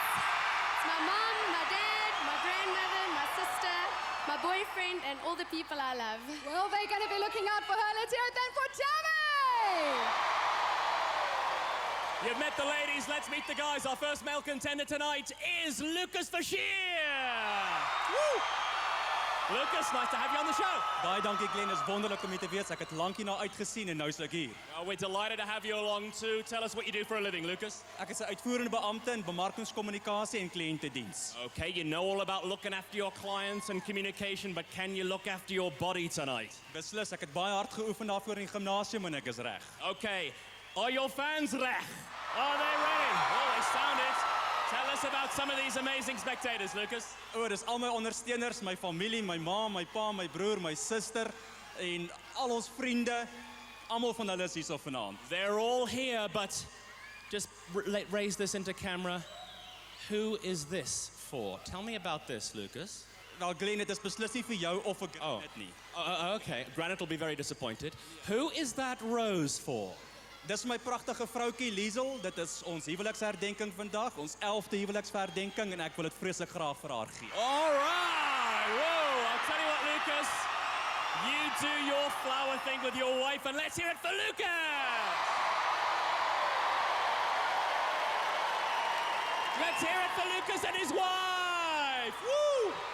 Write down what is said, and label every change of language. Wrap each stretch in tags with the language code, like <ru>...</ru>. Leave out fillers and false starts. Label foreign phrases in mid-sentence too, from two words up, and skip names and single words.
<en>It's my mom, my dad, my grandmother, my sister, my boyfriend, and all the people I love. Well, they're going to be looking out for her. Let's hear it then for Tammy! You've met the ladies, let's meet the guys. Our first male contender tonight is Fouche. Woo! Lucas, nice to have you on the show.</en> <af>Baie dankie Glenn, is wonderlik om hier te wees. Ek het lank hierna uitgesien en nou is ek hier.</af> <en>We're delighted to have you along too. Tell us what you do for a living, Lucas.</en> <af>Ek is 'n uitvoerende beampte in bemarkingskommunikasie en kliëntediens.</af> <en>Okay, you know all about looking after your clients and communication, but can you look after your body tonight?</en> <af>Beslis, ek het baie hard geoefen daarvoor in die gimnasium en ek is reg.</af> <en>Okay, are your fans reg? Are they ready? Oh, they sound it. Tell us about some of these amazing spectators, Lucas.</en> <af>Dis al my ondersteuners, my familie, my ma, my pa, my broer, my suster en al ons vriende. Almal van hulle is hier so vanaand.</af> <en>They're all here, but just raise this into camera. Who is this for? Tell me about this, Lucas.</en> <af>Wel Glenn, dit is beslis nie vir jou of vir Granite nie.</af> <en>Okay, Granite will be very disappointed. Who is that rose for?</en> <af>Dis my pragtige vroukie Liesel. Dit is ons huweliksherdenking vandag, ons 11de huweliksherdenking en ek wil dit vreeslik graag vir haar gee.</af> <en>All right. Whoa, I'll tell you what, Lucas. You do your flower thing with your wife, and let's hear it for Lucas. Let's hear it for Lucas and his wife. Woo!</en>